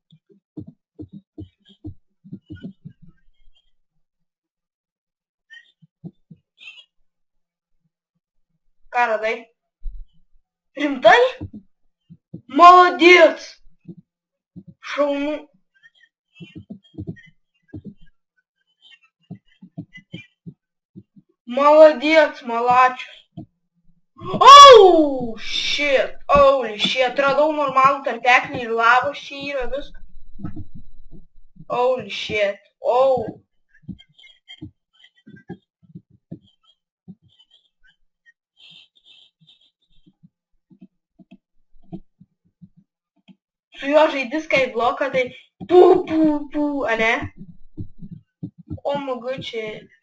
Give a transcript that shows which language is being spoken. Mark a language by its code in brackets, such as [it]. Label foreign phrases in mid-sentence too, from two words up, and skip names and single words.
[lt] Ką radai? Rimtai? Молодец! Šaunu. Молодец, malačius. [en] Holy shit, [lt] radau normalų tarpeklį ir lavos čia yra viskas. [en] Holy shit, [lt] Su juo žaidi skybloką, tai ane? Mogučiai.